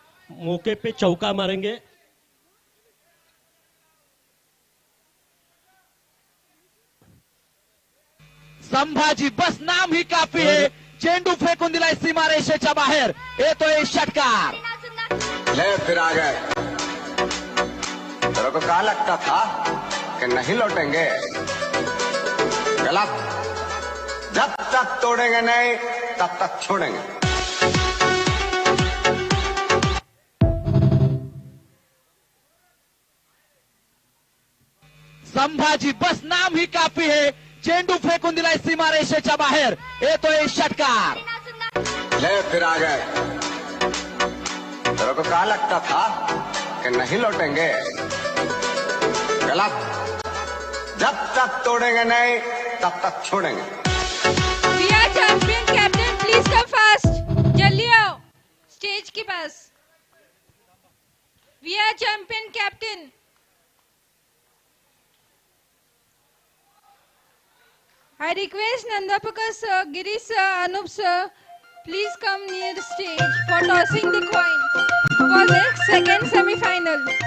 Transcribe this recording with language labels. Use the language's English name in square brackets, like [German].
[Hindi] मौके पे चौका मारेंगे. संभाजी बस नाम ही काफी है. [Marathi] चेंडू फेकून दिलाय सीमारेषेच्या बाहेर, येतोय षटकार. [Hindi] ले फिर आ गए. तेरे को क्या लगता था कि नहीं लौटेंगे? गलत. जब तक तोड़ेंगे नहीं तब तक छोड़ेंगे. संभाजी बस नाम ही काफी है. [Marathi] चेंडू फेकून दिलाय सीमारेषेच्या बाहेर, येतोय षटकार. [Hindi] ले फिर आ गए. तेरे को क्या लगता था कि नहीं लौटेंगे? गलत. जब तक तोड़ेंगे नहीं तब तक छोड़ेंगे. [English] We are champion captain, please come fast. [Hindi] जल्दी आओ स्टेज के पास. [English] We are champion captain. I request Nandapaka sir, Girish sir, Anup sir, please come near the stage for tossing the coin for the second semi-final.